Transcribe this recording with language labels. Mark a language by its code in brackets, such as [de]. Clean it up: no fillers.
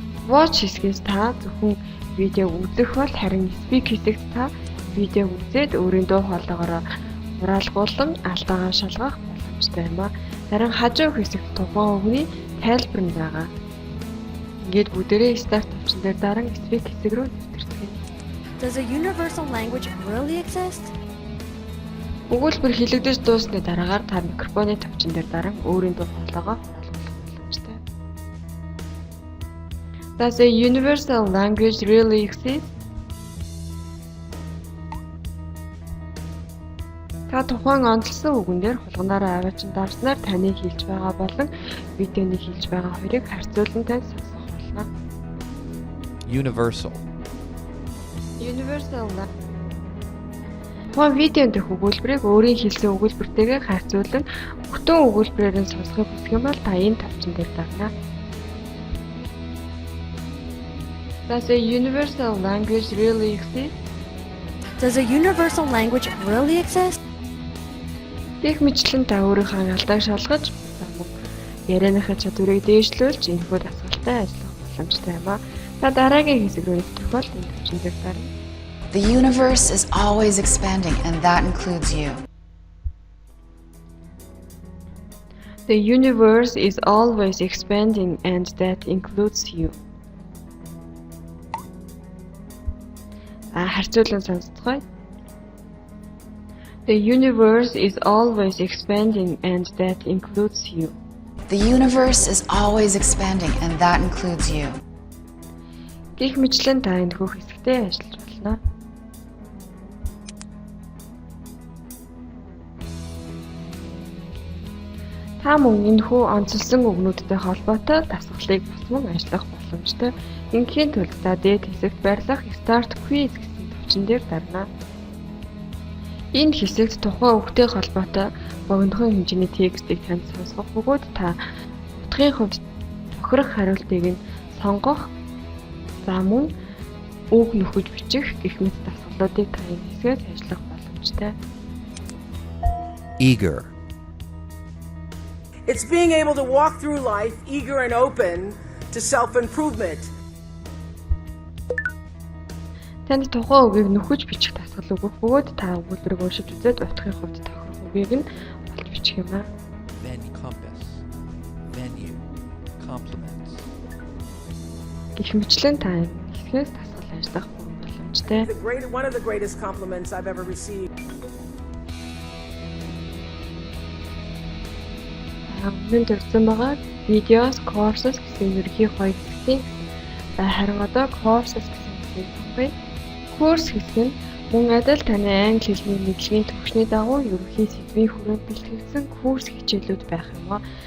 [mn] Watch хэсгээс та зөвхөн видеог үзэх бол, харин Speak хэсэгт та видеог үзээд өөрийн дуу хоолойгоор хураалгуулан алдаагаа шалгах боломжтой юм. Харин хажуу хэсэгт тухайн үгний тайлбар нь байгаа. Ингээд бүгдээрээ start тавчин дээр даран Speak хэсэг рүү нэвтэрдэг. [en] Does a universal language really exist? [mn] Өгүүлбэр хэлэгдэж дуусны дараагаар та микрофоны тавчин дээр даран өөрийн дуу хоолойгоо хураалгах боломжтой. [en] Does a universal language really exist? [mn] Та тухайн онцлсан үгэн дээр хулганаараа аваачин дарснаар таны хэлж байгаа болон видеоны хэлж байгаа хоёрыг харьцуулан тань сонсох болно. [en] Universal. Universal. [mn] Тухайн видеонд дэх өгүүлбэрийг өөрийн хэлсэн өгүүлбэртэйгээ харьцуулан бүтэн өгүүлбэрээр нь сонсохыг хүсэх юм бол та энэ тавчин дээр дарна. [en] Does a universal language really exist? Does a universal language really exist? [mn] Гэх мэтлэн та өөрийнхөө алдааг шалгаж, ярианыхаа чадварыг дээшлүүлж энэхүү дасгалтай ажиллах боломжтой юм а. Та дараагийн хэсэг рүү нэвтрэх бол энэ тавчин дээр дарна. [en] The universe is always expanding, and that includes you. The universe is always expanding, and that includes you. [mn] Харьцуулан сонсцгоё. The universe is always expanding, and that includes you. The universe is always expanding, and that includes you. Гэх мэтлэн та энэхүү хэсэгтээ ажиллаж болно. Та мөн энэхүү онцлсан үгнүүдтэй холбоотой дасгалыг бас мөн ажиллах боломжтой. Ингийн тулд та дээд хэсэгт байрлах Start Quiz гэсэн тавчин дээр дарна. Энэ хэсэгт тухайн үгтэй холбоотой богинохон хэмжээний текстийг танд сонсгох бөгөөд та утгын хувьд тохирох хариултыг нь сонгох, за мөн үг нөхөж бичих гэх мэт дасгалуудыг та энэ хэсгээс ажиллах боломжтой. [en] Eager. It's being able to walk through life eager and open to self-improvement. [mn] Танд тухайн үгийг нөхөж бичих дасгал өгөх бөгөөд та өгүүлбэрийг уншиж үзээд утгын хувьд тохирох үгийг нь олж бичих юм аа. [en] Compass. Venue. Compliments. [mn] Гэх мэтлэн та энэ хэсгээс дасгал ажиллах боломжтой. [en] One of the greatest compliments I've ever received. [mn] Өмнө дурдсан байгаа videos, courses гэсэн ерөнхий хоёр хэсгийн харин одоо courses гэсэн хэсгийг сонгоё. Course хэсэг нь мөн адил таны англи хэлний мэдлэгийн төвшний дагуу ерөнхий сэдвийн хүрээнд бэлтгэгдсэн курс хичээлүүд байх юм аа.